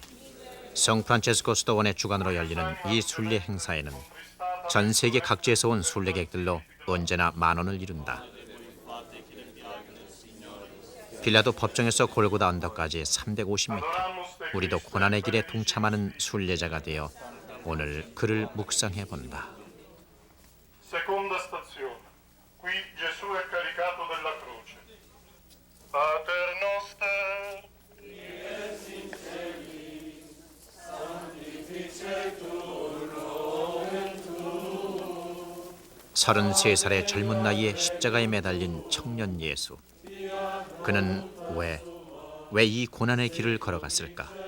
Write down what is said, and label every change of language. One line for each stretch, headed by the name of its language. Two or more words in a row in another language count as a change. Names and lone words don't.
Korean: 성프란체스코 수도원의 주관으로 열리는 이 순례 행사에는 전 세계 각지에서 온 순례객들로 언제나 만원을 이룬다. 빌라도 법정에서 골고다 언덕까지 350m. 우리도 고난의 길에 동참하는 순례자가 되어 오늘 그를 묵상해 본다.
Italian: Seconda stazione. Qui Gesù è caricato della croce.
Latin: Pater noster, qui es in cieli, sanctificetur nomen tuum.
Korean: 33살의 젊은 나이에 십자가에 매달린 청년 예수. 그는 왜 이 고난의 길을 걸어갔을까?